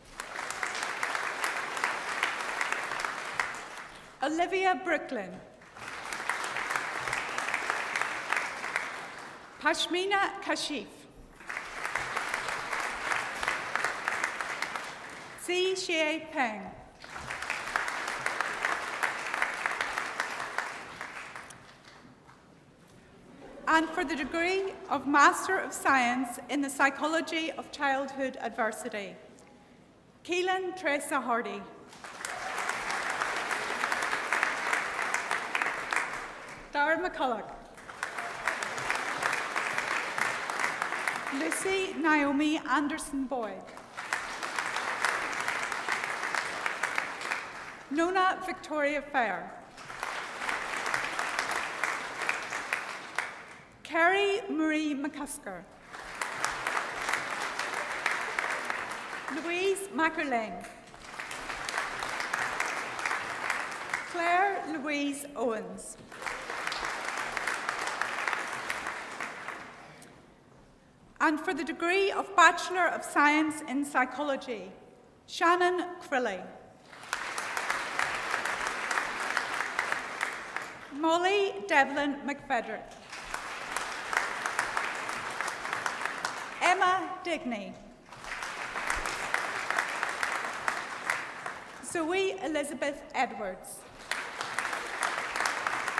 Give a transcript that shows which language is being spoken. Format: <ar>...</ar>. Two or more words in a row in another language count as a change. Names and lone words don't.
<en>Olivia Brooklyn. Pashmina Kashif. Si Xie Peng. And for the degree of Master of Science in the Psychology of Childhood Adversity, Keelan Tresa Hardy. Dara McCulloch. Lucy Naomi Anderson Boyd. Nona Victoria Fair. Carrie Marie McCusker. Louise Mackerlane. Claire Louise Owens. And for the degree of Bachelor of Science in Psychology, Shannon Crilly. Molly Devlin McFederick. Emma Digney. Zoe Elizabeth Edwards.</en>